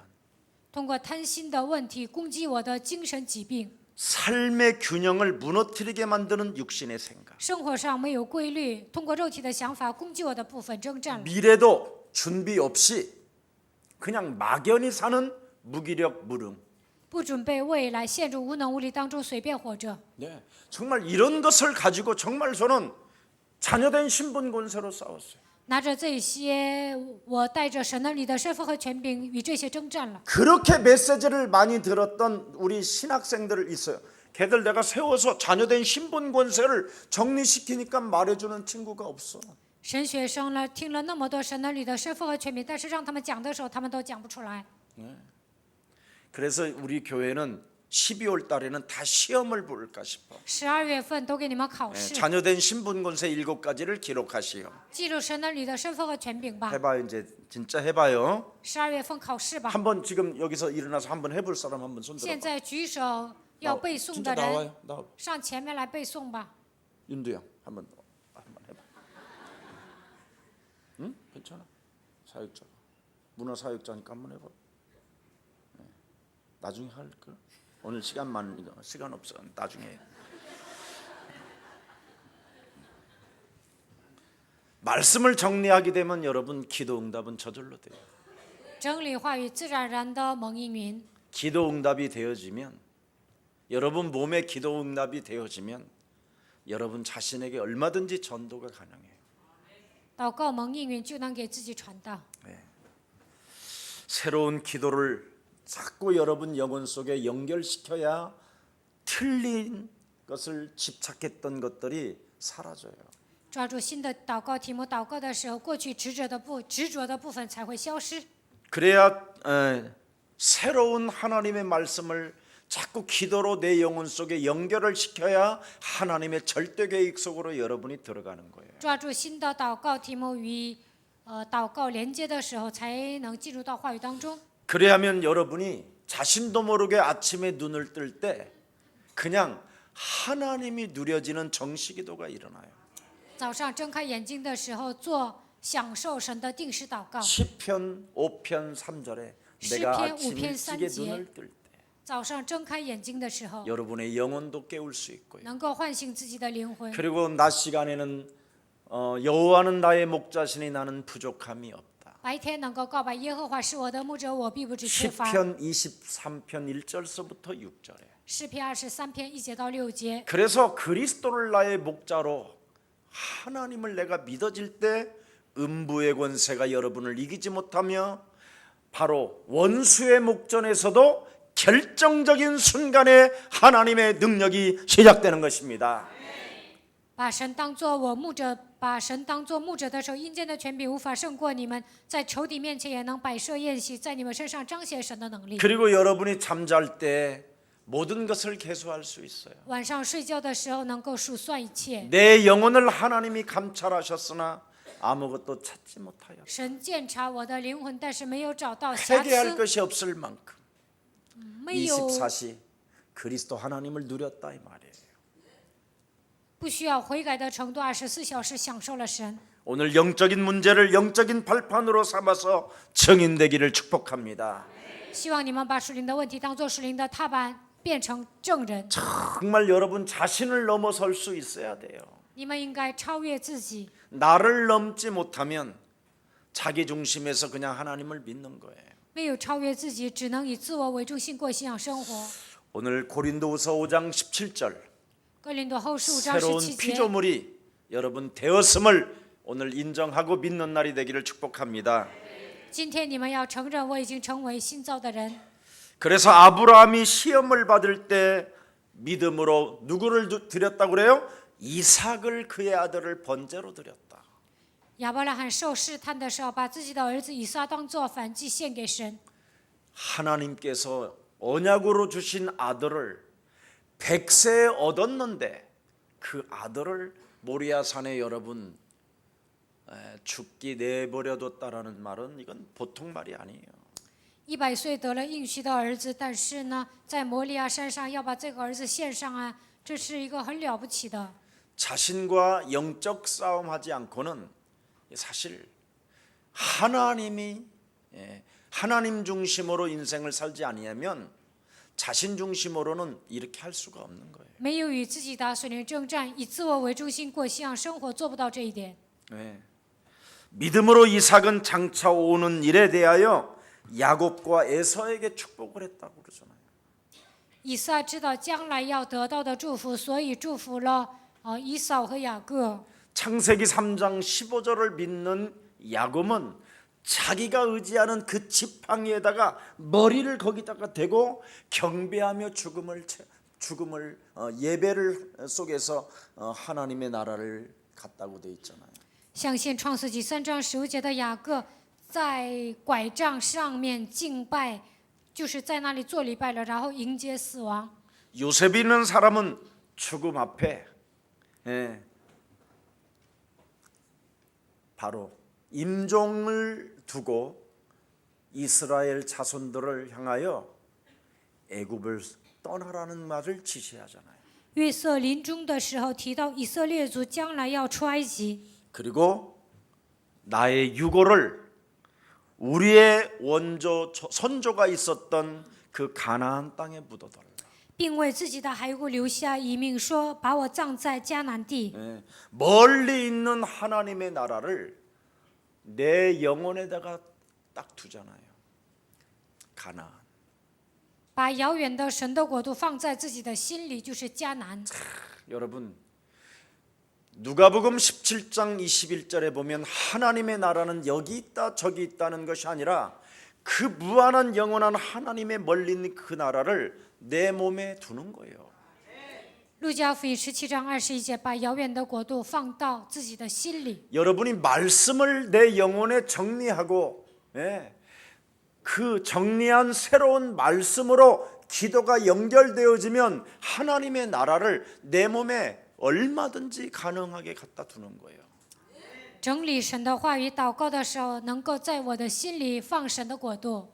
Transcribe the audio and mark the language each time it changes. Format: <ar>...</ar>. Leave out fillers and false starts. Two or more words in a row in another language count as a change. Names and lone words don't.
<zh>通过贪心的问题攻击我的精神疾病，</zh> <ko>삶의 균형을 무너뜨리게 만드는 육신의 생각.</ko> <zh>生活上没有规律，通过肉体的想法攻击我的部分征战了。</zh> <ko>미래도 준비 없이 그냥 막연히 사는 무기력 무능.</ko> <zh>不准备未来，陷入无能无力当中随便活着。</zh> <ko>네, 정말 이런 것을 가지고 정말 저는 자녀된 신분 권세로 싸웠어요.</ko> <zh>拿着这些，我带着神儿女的身份和权柄与这些征战了。</zh> <ko>그렇게 메시지를 많이 들었던 우리 신학생들 있어요. 걔들 내가 세워서 자녀된 신분 권세를 정리시키니까 말해주는 친구가 없어.</ko> <zh>神学生呢，听了那么多神儿女的身份和权柄，但是让他们讲的时候，他们都讲不出来。</zh> <ko>그래서 우리 교회는 12월 달에는 다 시험을 볼까 싶어.</ko> <zh>12 月份都给你们考试，</zh> <ko>자녀된 신분 권세 7가지를 기록하시오.</ko> <zh>记录神儿女的身份和权柄吧。</zh> <ko>해봐요. 이제 진짜 해봐요.</ko> <zh>12 月份考试吧。</zh> <ko>한번 지금 여기서 일어나서 한번 해볼 사람 한번 손</ko> <zh>现</zh> <ko>들어봐.</ko> <zh>在举手要背诵</zh> <ko>진짜</ko> <zh>的人</zh> <ko>나와요. 나와.</ko> <zh>上前面来背诵吧。</zh> <ko>윤두영 한번 해봐. 응? 괜찮아. 사역자. 문화 사역자니까 한번 해봐. 네. 나중에 할 거. 오늘 시간 없어. 나중에. 말씀을 정리하게 되면 여러분 기도 응답은 저절로 돼요.</ko> <zh>整理话语，自然而然的蒙应允。</zh> <ko>기도 응답이 되어지면 여러분 몸에 기도 응답이 되어지면 여러분 자신에게 얼마든지 전도가 가능해요.</ko> <zh>祷告蒙应允，就能给自己传道。</zh> <ko>새로운 기도를 자꾸 여러분 영혼 속에 연결시켜야 틀린 것을 집착했던 것들이 사라져요.</ko> <zh>抓住新的祷告题目，祷告的时候，过去执着的部分才会消失。</zh> <ko>그래야 새로운 하나님의 말씀을 자꾸 기도로 내 영혼 속에 연결을 시켜야 하나님의 절대 계획 속으로 여러분이 들어가는 거예요.</ko> <zh>抓住新的祷告题目与祷告连接的时候，才能进入到话语当中。</zh> <ko>그래야면 여러분이 자신도 모르게 아침에 눈을 뜰 때 그냥 하나님이 누려지는 정식기도가 일어나요.</ko> <zh>早上睁开眼睛的时候，做享受神的定时祷告。</zh> <ko>시편 5편 3절에 내가 시편 아침 5편 일찍에 3절. 눈을 뜰 때</ko> <zh>早上睁开眼睛的时候，</zh> <ko>여러분의 영혼도 깨울 수 있고요.</ko> <zh>能够唤醒自己的灵魂。</zh> <ko>그리고 낮 시간에는 여호와는 나의 목자시니 나는 부족함이 없다.</ko> <zh>白天能够告白耶和华是我的牧者，我必不致缺乏。</zh> <ko>시편 23편 1절서부터 6절에</ko> <zh>诗篇23篇1节到6节。</zh> <ko>그래서 그리스도를 나의 목자로 하나님을 내가 믿어질 때 음부의 권세가 여러분을 이기지 못하며 바로 원수의 목전에서도 결정적인 순간에 하나님의 능력이 시작되는 것입니다.</ko> <zh>把神当作我牧者，把神当作牧者的时候，阴间的权柄无法胜过你们，在仇敌面前也能摆设宴席，在你们身上彰显神的能力。</zh> <ko>그리고 여러분이 잠잘 때 모든 것을 계수할 수 있어요.</ko> <zh>晚上睡觉的时候能够数算一切。</zh> <ko>내 영혼을 하나님이 감찰하셨으나 아무것도 찾지 못하여</ko> <zh>神鉴察我的灵魂，但是没有找到瑕</zh> <ko>회개할</ko> <zh>疵，</zh> <ko>것이 없을 만큼</ko> <zh>没有</zh> <ko>24시 그리스도 하나님을 누렸다 이 말이에요.</ko> <zh>不需要悔改的程度，24小时享受了神。</zh> <ko>오늘 영적인 문제를 영적인 발판으로 삼아서 증인되기를 축복합니다.</ko> <zh>希望你们把属灵的问题当作属灵的踏板，变成证人。</zh> <ko>정말 여러분 자신을 넘어설 수 있어야 돼요.</ko> <zh>你们应该超越自己。</zh> <ko>나를 넘지 못하면 자기 중심에서 그냥 하나님을 믿는 거예요.</ko> <zh>没有超越自己，只能以自我为中心过信仰生活。</zh> <ko>오늘 고린도후서 5장 17절</ko> <zh>哥林多后书5章</zh> <ko>새로운</ko> <zh>17节，</zh> <ko>피조물이 여러분 되었음을 오늘 인정하고 믿는 날이 되기를 축복합니다.</ko> <zh>今天你们要承认我已经成为新造的人。</zh> <ko>그래서 아브라함이 시험을 받을 때 믿음으로 누구를 드렸다고 그래요? 이삭을 그의 아들을 번제로 드렸다.</ko> <zh>亚伯拉罕受试探的时候，把自己的儿子以撒当作燔祭献给神。</zh> <ko>하나님께서 언약으로 주신 아들을 100세에 얻었는데 그 아들을 모리아산에 여러분 죽기 내버려뒀다라는 말은 이건 보통 말이 아니에요.</ko> <zh>100 岁得了应许的儿子，但是呢，在摩利亚山上要把这个儿子献上啊，这是一个很了不起的。</zh> <ko>자신과 영적 싸움하지 않고는 사실 하나님이 하나님 중심으로 인생을 살지 아니하면 자신 중심으로는 이렇게 할 수가 없는 거예요.</ko> <zh>没有与自己打属灵征战，以自我为中心过信仰生活，做不到这一点。</zh> <ko>네. 믿음으로 이삭은 장차 오는 일에 대하여 야곱과 에서에게 축복을 했다고 그러잖아요.</ko> <zh>以撒知道将来要得到的祝福，所以祝福了以扫和雅各。</zh> <ko>창세기 3장 15절을 믿는 야곱은 자기가 의지하는 그 지팡이에다가 머리를 거기다가 대고 경배하며 죽음을 예배를 속에서 하나님의 나라를 갔다고 돼 있잖아요.</ko> <zh>相信创世纪3章15节的雅各，在拐杖上面敬拜，就是在那里做礼拜了，然后迎接死亡。</zh> <ko>요셉이 있는 사람은 죽음 앞에 바로 임종을 두고 이스라엘 자손들을 향하여 애굽을 떠나라는 말을 지시하잖아요.</ko> <zh>约瑟临终的时候提到以色列族将来要出埃及，</zh> <ko>그리고 나의 유고를 우리의 원조 선조가 있었던 그 가나안 땅에 묻어달라.</ko> <zh>并为自己的骸骨留下遗命，说把我葬在迦南地。</zh> <ko>멀리 있는 하나님의 나라를 내 영혼에다가 딱 두잖아요. 가나안.</ko> <zh>把遥远的神的国度放在自己的心里，就是迦南。</zh> <ko>여러분 누가복음 17장 21절에 보면 하나님의 나라는 여기 있다 저기 있다는 것이 아니라 그 무한한 영원한 하나님의 멀리 있는 그 나라를 내 몸에 두는 거예요.</ko> <zh>路加福音17章21节，把遥远的国度放到自己的心里。</zh> <ko>여러분이 말씀을 내 영혼에 정리하고 그 정리한 새로운 말씀으로 기도가 연결되어지면 하나님의 나라를 내 몸에 얼마든지 가능하게 갖다 두는 거예요.</ko> <zh>整理神的话语，祷告的时候，能够在我的心里放神的国度。</zh>